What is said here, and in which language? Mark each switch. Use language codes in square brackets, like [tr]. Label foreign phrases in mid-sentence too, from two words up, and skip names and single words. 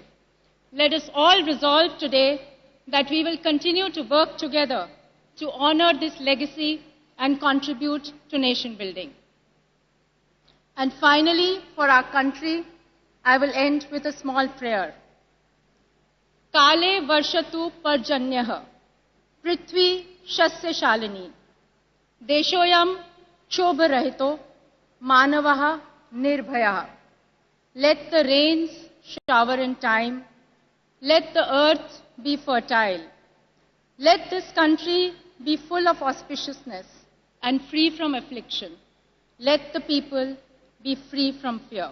[en] Let us all resolve today that we will continue to work together to honor this legacy and contribute to nation building. And finally, for our country, I will end with a small prayer. [sa] काले वर्षतु पर्जन्यः, पृथ्वी सस्य शालिनी, देशोऽयं क्षोभ रहितो, मानवाः निर्भयाः. [en] Let the rains shower in time. Let the earth be fertile. Let this country be full of auspiciousness and free from affliction. Let the people be free from fear.